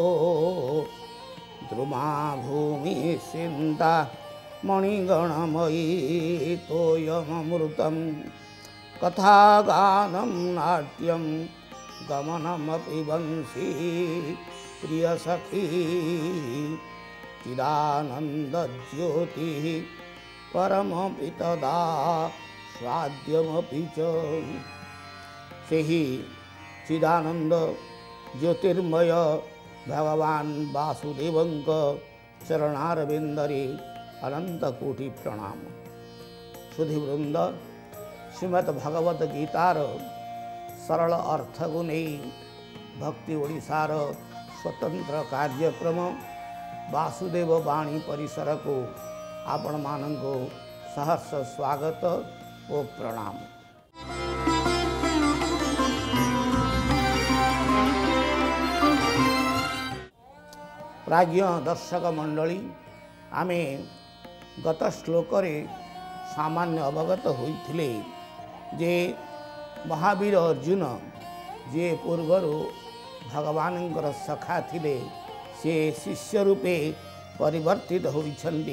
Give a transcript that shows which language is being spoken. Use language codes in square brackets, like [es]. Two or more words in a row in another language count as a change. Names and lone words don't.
[sa] द्रुमा भूमि सिन्ता मणिगणमयी तोयमृतं कथागानं नाट्यं गमनमपि वंशी प्रियसखी चिदानन्दज्योतिः परमपि तदा स्वाद्यमपि च। [or] ସେହି ଚିଦାନନ୍ଦ ଜ୍ୟୋତିର୍ମୟ ଭଗବାନ ବାସୁଦେବଙ୍କ ଚରଣାରବିନ୍ଦରେ ଅନନ୍ତ କୋଟି ପ୍ରଣାମ। ସୁଧୀବୃନ୍ଦ, ଶ୍ରୀମଦ୍ ଭଗବତ ଗୀତାର ସରଳ ଅର୍ଥକୁ ନେଇ ଭକ୍ତି ଓଡ଼ିଶାର ସ୍ୱତନ୍ତ୍ର କାର୍ଯ୍ୟକ୍ରମ ବାସୁଦେବ ବାଣୀ ପରିସରକୁ ଆପଣମାନଙ୍କୁ ସହର୍ଷ ସ୍ୱାଗତ ଓ ପ୍ରଣାମ। ପ୍ରାଜ୍ଞ ଦର୍ଶକ ମଣ୍ଡଳୀ, ଆମେ ଗତ ଶ୍ଲୋକରେ ସାମାନ୍ୟ ଅବଗତ ହୋଇଥିଲେ ଯେ ମହାବୀର ଅର୍ଜୁନ ଯେ ପୂର୍ବର ଭଗବାନଙ୍କର ସଖା ଥିଲେ ସେ ଶିଷ୍ୟ ରୂପେ ପରିବର୍ତ୍ତିତ ହୋଇଛନ୍ତି।